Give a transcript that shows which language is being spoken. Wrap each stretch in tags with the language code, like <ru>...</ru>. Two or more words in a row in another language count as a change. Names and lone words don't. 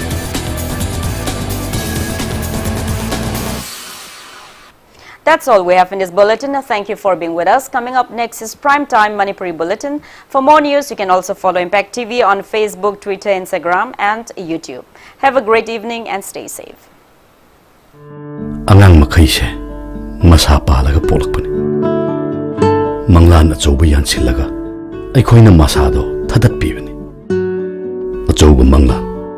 <en>That's all we have in this bulletin. Thank you for being with us. Coming up next is Primetime Manipuri Bulletin. For more news, you can also follow Impact TV on Facebook, Twitter, Instagram, and YouTube. Have a great evening and stay safe.</en> <mni>Angang makhaise masa palaga polakpani manglan achoba yansilaga aikhoina masado thadat pibani achoba manglan</mni>